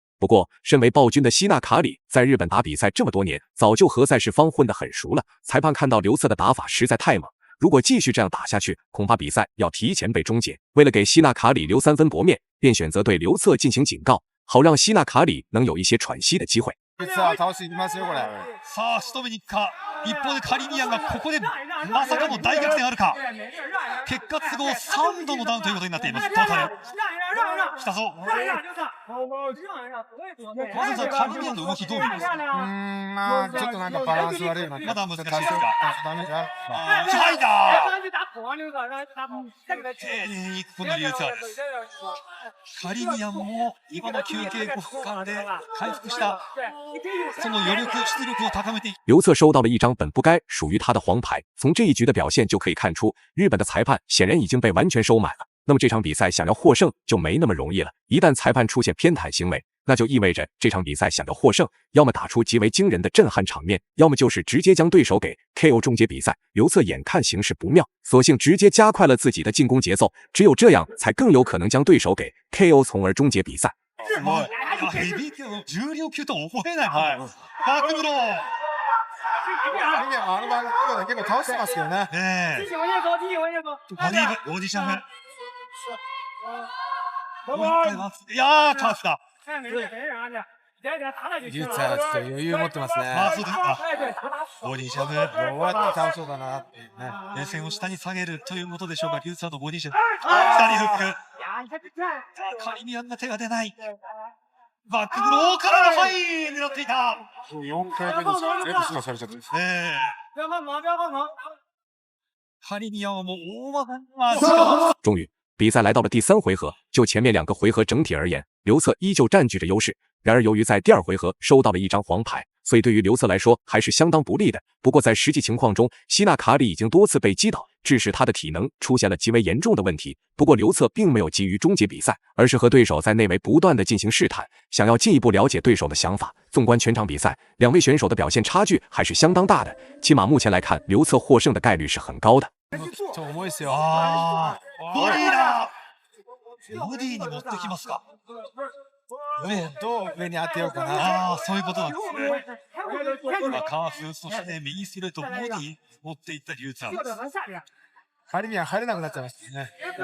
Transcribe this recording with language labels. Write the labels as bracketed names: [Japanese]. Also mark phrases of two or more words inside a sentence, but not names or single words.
[Chinese] 不过，身为暴君的希纳卡里在日本打比赛这么多年，早就和赛事方混得很熟了。裁判看到刘策的打法实在太猛，如果继续这样打下去，恐怕比赛要提前被終结。为了给希纳卡里留3分薄面，便选择对刘策进行警告，好让希纳卡里能有一些喘息的机会。 [Japanese] さあ倒していきますよこれ。さあ仕留めに行くか。一方でカリミアンがここでまさかの大逆転あるか。結果都合3度のダウンということになっています。トータル。来たぞ。まずはカリミアンの動きどう見ますか？まあちょっとなんかバランス悪いような。まだ難しいですか？ダメじゃん。はいだ。丁寧にこのリューツァーです。カリミアンも今の休憩5分間で回復したその余力出力を高めていく。 [Chinese] 刘策收到了一张本不该属于他的黄牌，从这一局的表现就可以看出，日本的裁判显然已经被完全收买了。那么这场比赛想要获胜就没那么容易了。一旦裁判出现偏袒行为，那就意味着这场比赛想要获胜，要么打出极为惊人的震撼场面，要么就是直接将对手给 KO 终结比赛。刘策眼看形势不妙，索性直接加快了自己的进攻节奏，只有这样才更有可能将对手给 KO， 从而终结比賽。 [Japanese] すごい。ヘビー級の重量級とは思えない。バックブロー。あの番組は結構倒してますけどね。ボディシャム。いやー、カーフだ。技術はちょっと余裕持ってますね。そうですか。ボディシャム。どうやって倒そうかなっていうね。目線を下に下げるということでしょうか。リューツァーのボディシャム。下にフック。カリミアンが手が出ない。バックブローからのはい狙っていた。 4回目です全部スカされちゃってます。カリミアンはもう大技。 [Chinese] 终于，比赛来到了第3回合。就前面2个回合整体而言，刘策依旧占据着优势。然而，由于在第2回合收到了一张黄牌，所以对于刘策来说还是相当不利的。不过在实际情况中，希纳卡里已经多次被击倒，致使他的体能出现了极为严重的问题。不过刘策并没有急于终结比赛，而是和对手在内围不断的进行试探，想要进一步了解对手的想法。纵观全场比赛，2位选手的表现差距还是相当大的，起码目前来看，刘策获胜的概率是很高的。 [Japanese] 重いですよ。ボディだ。ボディに持ってきますか。どう上に当てようかな。そういうことなんですね。カーフ、そして右ストレート、ボディ持っていったリューツァー。カリミアン入れなくなっちゃいましたね。